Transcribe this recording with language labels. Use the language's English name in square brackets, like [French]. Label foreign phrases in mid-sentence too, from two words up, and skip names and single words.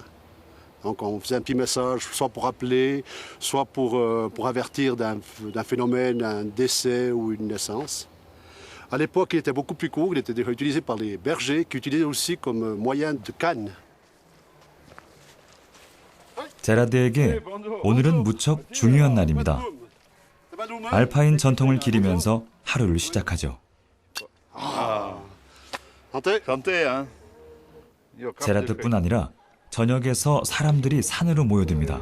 [French] Donc on faisait un petit message, soit pour appeler, soit pour avertir d'un phénomène, un décès ou une naissance. À l'époque, il était beaucoup plus court, il était déjà utilisé par les bergers, qui utilisaient aussi comme moyen de canne. [Korean] 제라드에게 오늘은 무척 중요한 날입니다. 알파인 전통을 기리면서 하루를 시작하죠. 제라드뿐 아니라 저녁에서 사람들이 산으로 모여듭니다.